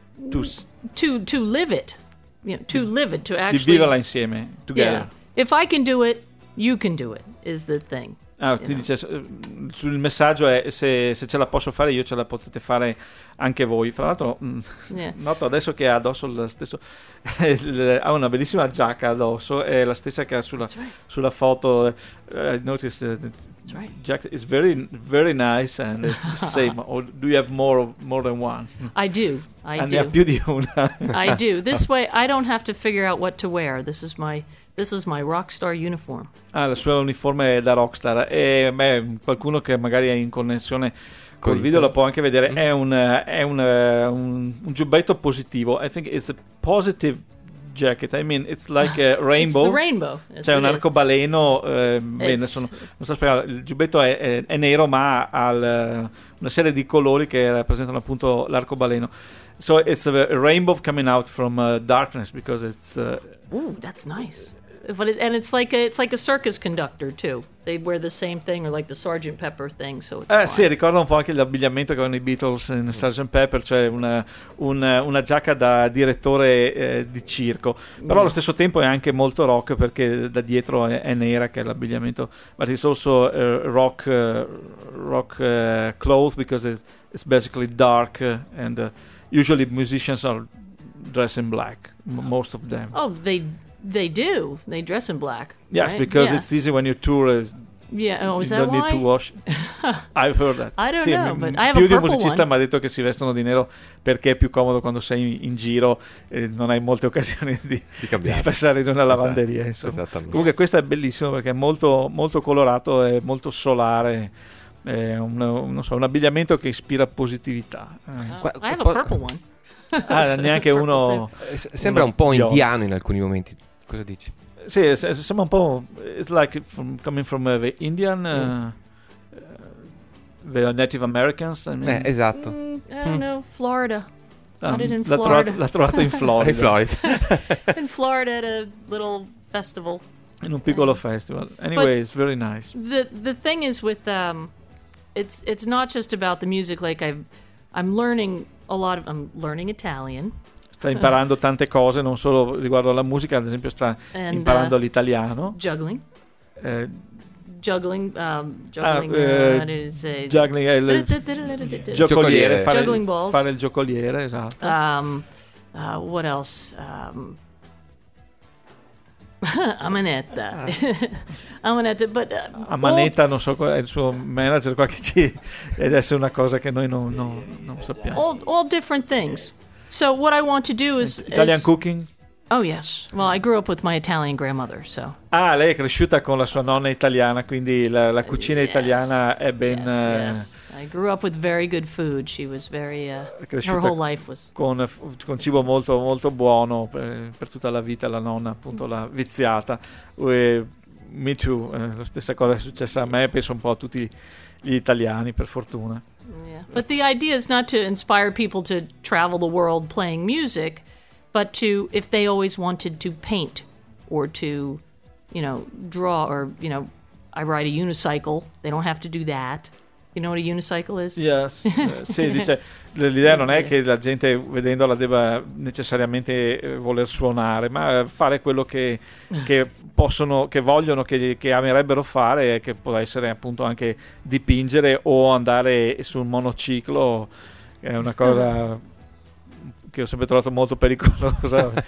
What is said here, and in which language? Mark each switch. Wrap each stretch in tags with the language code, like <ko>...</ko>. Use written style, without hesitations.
<en>to live it, you know, to live it, to actually</en> <it>di viverla insieme together.</it> <en>Yeah. If I can do it, you can do it is the thing.</en> <it>Ah, ti dice, sul messaggio è se ce la posso fare io, ce la potete fare anche voi. Fra l'altro, noto adesso che ha addosso lo stesso ha una bellissima giacca addosso, è la stessa che ha sulla foto.</it> <en>I noticed jacket is very very nice and it's the same. Or do you have more than one? I do.</en> <it>And ne ha più di una.</it> <en>I do. This way I don't have to figure out what to wear. This is my rockstar uniform.</en> <it>Ah, la sua uniforme è da rockstar. E beh, qualcuno che magari è in connessione col video lo può anche vedere. Mm-hmm. È un giubbetto positivo.</it> <en>I think it's a positive jacket. I mean, it's like a rainbow. It's the rainbow.</en> <it>C'è un arcobaleno. Non so spiegare. Il giubbetto è nero, ma ha una serie di colori che rappresentano appunto l'arcobaleno.</it> <en>So it's a rainbow coming out from darkness because it's. Ooh, that's nice. But it's like a circus conductor too. They wear the same thing, or like the Sergeant Pepper thing. So it's</en> <it>sì, ricorda un po' anche l'abbigliamento che avevano i Beatles in Sergeant Pepper, cioè una giacca da direttore di circo. Però allo stesso tempo è anche molto rock, perché da dietro è nera, che è l'abbigliamento.</it> <en>But it's also rock clothes because it's basically dark, and usually musicians are dressed in black, most of them. Oh, they do. They dress in black. Yes, right? Because it's easy when you tour. Yeah, oh, is you that don't Need to wash. I've heard that. I don't know, but I have a purple</en> <it>Più di un musicista mi ha detto che si vestono di nero perché è più comodo quando sei in giro e non hai molte occasioni di cambiare, di passare in una lavanderia. Esatto. Esattamente. Comunque questo è bellissimo perché è molto molto colorato e molto solare. È un abbigliamento che ispira positività.</it> <en>I have a purple one.</en> <it>Neanche uno sembra un po' indiano in alcuni momenti. Cosa dici? Sì, sembra un po'.</it> <en>It's like coming from the Indian, the Native Americans. I mean.</en> <it>Esatto.</it> <en>I don't know, Florida.</en> <it>L'ha trovato in Florida. In Florida.</it> <en>In Florida at a little festival.</en> <it>In un piccolo festival.</it> <en>Anyway, it's very nice. The thing is with it's not just about the music. Like I'm learning. I'm learning Italian.</en> <it>Sta imparando tante cose, non solo riguardo alla musica, ad esempio sta imparando l'italiano.</it> <en>Juggling. Juggling. Giocoliere. Juggling balls.</en> <it>Fare il giocoliere, esatto.</it> <en>What else? Amanetta. Amanetta, but</en> <it>Amanetta, non so, è il suo manager qua che ci ed è una cosa che noi non sappiamo.</it> <en>All different things. So what I want to do is Italian cooking. Oh yes. Well, I grew up with my Italian grandmother, so.</en> <it>Ah, lei è cresciuta con la sua nonna italiana, quindi la cucina italiana è ben.</it> <en>Yes, yes. I grew up with very good food. She was very. Her whole life was.</en> <it>Con cibo molto molto buono per tutta la vita la nonna, appunto la viziata.</it> <en>Me too.</en> <it>La stessa cosa è successa a me, penso un po' a tutti gli italiani, per fortuna.</it> <en>Yeah. But the idea is not to inspire people to travel the world playing music, but to, if they always wanted to paint or to, you know, draw or, you know, I ride a unicycle, they don't have to do that. You know what a unicycle is? Yes.</en> <it>Sì, dice, l'idea non è che la gente vedendola debba necessariamente voler suonare, ma fare quello che amerebbero fare, che può essere appunto anche dipingere o andare sul monociclo, è una cosa che ho sempre trovato molto pericolosa.</it>